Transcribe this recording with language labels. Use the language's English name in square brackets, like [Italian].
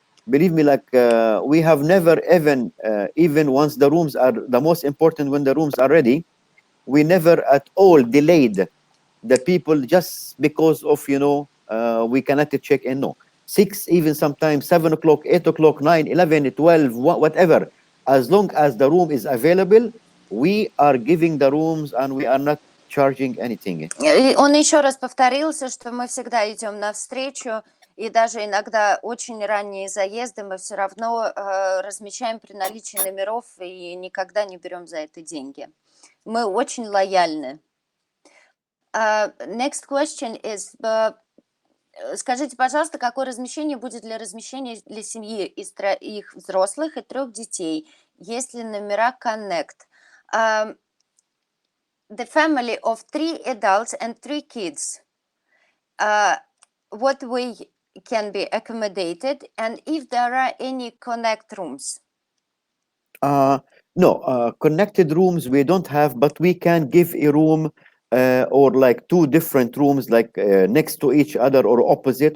[English] Believe me, like we have never even once the rooms are the most important, when the rooms are ready, we never at all delayed the people just because of we cannot check in. No, 6, even sometimes 7 o'clock, 8 o'clock, 9, 11, 12, whatever. As long as the room is available, we are giving the rooms and we are not charging anything. [Russian] Он еще раз повторился, что мы всегда идем навстречу, и даже иногда очень ранние заезды мы все равно размещаем при наличии номеров и никогда не берем за это деньги. Мы очень лояльны. [English] Next question is, [Russian] скажите, пожалуйста, какое размещение будет для размещения для семьи из их взрослых и 3 детей, если номера Connect? [English] The family of 3 adults and 3 kids, what way can be accommodated, and if there are any Connect rooms? No, connected rooms we don't have, but we can give a room or like 2 different rooms, like next to each other or opposite.